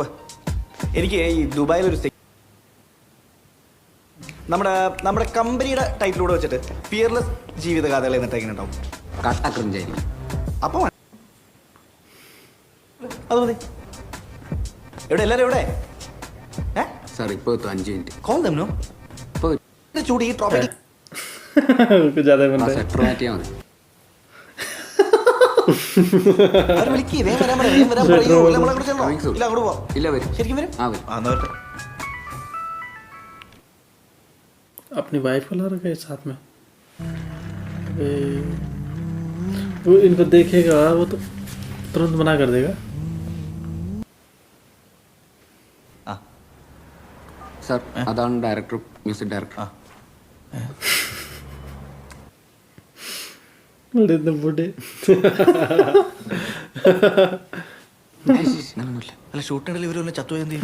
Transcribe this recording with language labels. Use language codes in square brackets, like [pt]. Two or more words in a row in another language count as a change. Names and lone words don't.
[ml] എനിക്ക് ഈ ദുബായിലൊരു നമ്മുടെ കമ്പനിയുടെ ടൈറ്റിലൂടെ വെച്ചിട്ട് ഫിയർലെസ് ജീവിതകഥകൾ എന്നിട്ട് എങ്ങനെ ഉണ്ടാവും? കട്ട ക്രിഞ്ചായിരിക്കും. അപ്പം അത് മതി. എവിടെ എല്ലാവരും എവിടെ? സാർ ഇപ്പൊ എത്തും. 5 മിനിറ്റ് കോൾ തന്നോ? ഇപ്പൊ ചൂട് ഈ ട്രോപ്പിക് [hi] कुछ ज्यादा बन रहा है। [ml] സെറ്റർ മാറ്റിയാ മതി. അവർ വിളിക്കേ, വേഗം വരാൻ പറയാം. വേഗം വരാൻ പറയൂ. ഇല്ല, നമ്മളങ്ങോട്ട് ചെല്ലണോ? [en] Coming soon. [ml] ഇല്ല, അങ്ങോട്ട് പോവാം. ഇല്ല, വരും. ശരിക്കും വരും? ആ വരും. എന്നാ വരട്ടെ. [hi] अपनी वाइफ को ला रखा है साथ में। वो इनको देखेगा वो तो तुरंत मना कर देगा। [ml] സാർ അതാണ് ഡയറക്ടർ, മ്യൂസിക് ഡയറക്ടർ. [hi] बूढ़े [ml] അല്ല, ഷൂട്ടിനിടയിൽ ഇവരൊന്നും ചത്തുപോയി എന്ത് ചെയ്യും?